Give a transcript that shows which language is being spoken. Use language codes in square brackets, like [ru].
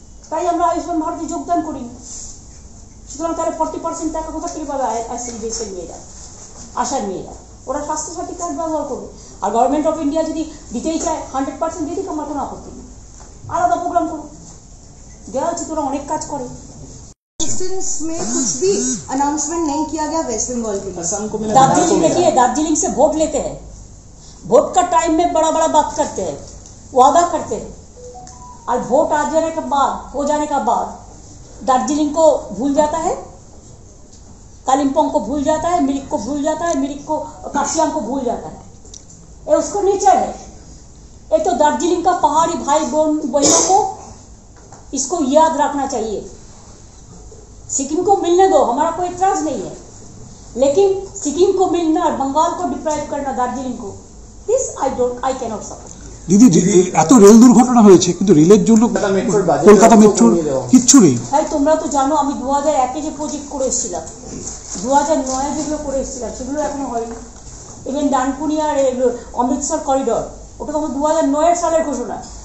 [bn] তাই আমরা আয়ুষ্মান ভারতে যোগদান করিনি। সুতরাং তাহলে 40% টাকা কোথা থেকে পাবে ICDS এর মেয়েরা, আশার মেয়েরা? ওরা স্বাস্থ্যসাথী কার্ড ব্যবহার করবে। আর গভর্নমেন্ট অফ ইন্ডিয়া যদি দিতেই চায় 100% দিয়ে দিক, আমার কোনো আপত্তি নেই। আলাদা প্রোগ্রাম করুন, দেওয়া উচিত। ওরা অনেক কাজ করে। [hi] में कुछ भी अनाउंसमेंट नहीं किया गया वेस्ट बंगाल के लिए। दार्जिलिंग देखिए, दार्जिलिंग से वोट लेते हैं, वोट का टाइम में बड़ा बड़ा बात करते हैं, वादा करते हैं, और वोट आ जाने के बाद, हो जाने का बाद दार्जिलिंग को भूल जाता है, कालिम्पोंग को भूल जाता है, मिरिक को भूल जाता है, मिरिक को, काशियांग को भूल जाता है। ये उसको नेचर है। ये तो दार्जिलिंग का पहाड़ी भाई बहनों को इसको याद रखना चाहिए। सिक्किम को मिलने दो, हमारा कोई इतराज नहीं है, लेकिन सिक्किम को मिलना और बंगाल को डिप्राइव करना दार्जिलिंग को, [en] This I cannot support. [bn] দিদি, এত রেল দুর্ঘটনা হয়েছে, কিন্তু রেলের জন্য কলকাতা মেট্রোর কিচ্ছু নেই। হ্যাঁ, তোমরা তো জানো আমি 2001-এ যে প্রজেক্ট করে এসেছিলাম, 2009-এ যেগুলো করে এসেছিলাম সেগুলো এখনো হয়নি। ইভেন ডানকুনি আর অমৃতসর করিডর, ওটা তো 2009 সালের ঘোষণা।